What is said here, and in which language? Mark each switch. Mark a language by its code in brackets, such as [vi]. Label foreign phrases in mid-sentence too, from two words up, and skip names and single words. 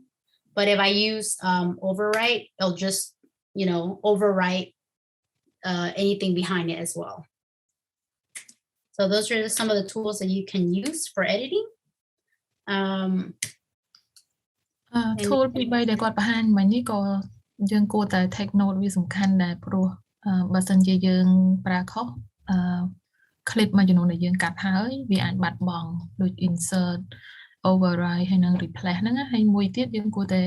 [en] But if I use overwrite, it'll just, you know, overwrite anything behind it as well. So those are some of the tools that you can use for editing. [km] Tool ពី3ដែលគាត់បង្ហាញមិញនេះក៏យើងគួរតែ [en] take note [km] វាសំខាន់ដែរព្រោះបើសិនជាយើងប្រើខុសclip មួយចំនួនដែលយើងកាត់ហើយវាអាចបាត់បង់ដូច [en] insert override [km] ហើយនឹង replace ហ្នឹងហើយមួយទៀតយើងគួរតែ